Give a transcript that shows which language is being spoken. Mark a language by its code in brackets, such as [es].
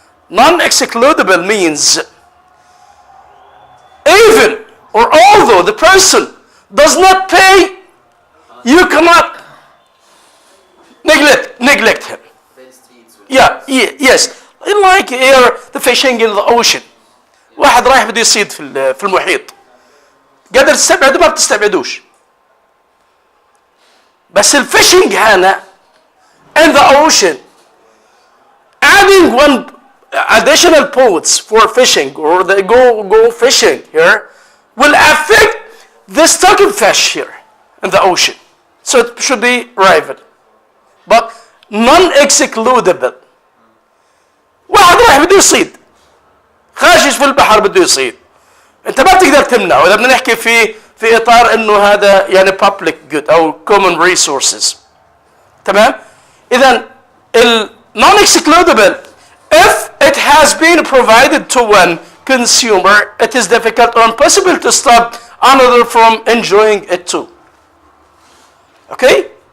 [en] Non-excludable means even or although the person does not pay, you cannot neglect him. Yes. Like here, the fishing in the ocean. [ar] واحد رايح بده يصيد في المحيط. قادر تستبعده ما بتستبعدوش. بس الفishing هنا [en] in the ocean, adding one additional boats for fishing or the go fishing here will affect the stock of fish here in the ocean. So it should be rival. But non-excludable. [ar] واحد رايح بده يصيد. خاشش في البحر بده يصيد. انت ما بتقدر تمنعه اذا بدنا نحكي في اطار انه هذا يعني public good او common resources. تمام؟ إذن [en] non-excludable, if it has been provided to one consumer, it is difficult or impossible to stop another from enjoying it too. Okay?